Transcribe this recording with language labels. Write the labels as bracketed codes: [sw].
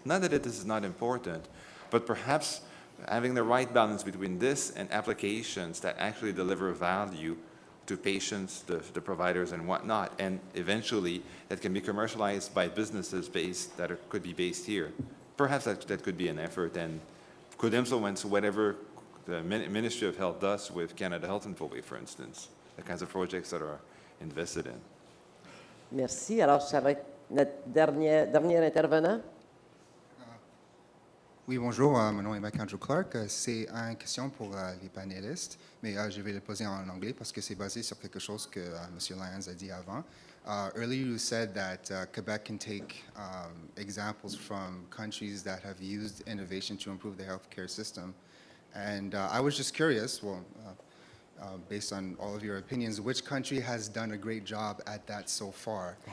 [en] Not that this is not important, but perhaps having the right balance between this and applications that actually deliver value to patients, the providers, and whatnot, and eventually that can be commercialized by businesses could be based here. Perhaps that could be an effort and could influence whatever the Ministry of Health does with Canada Health Infoway, for instance, the kinds of projects that are invested in. [fr] Merci. Alors, ça va être notre dernier intervenant. Oui, bonjour, mon nom est McAndrew Clark. C'est une question pour les panélistes, mais je vais le poser en anglais parce que c'est basé sur quelque chose que M. Lyons a dit avant. [en] Earlier you said that Quebec can take examples from countries that have used innovation to improve the healthcare system. And I was just curious, based on all of your opinions, which country has done a great job at that so far?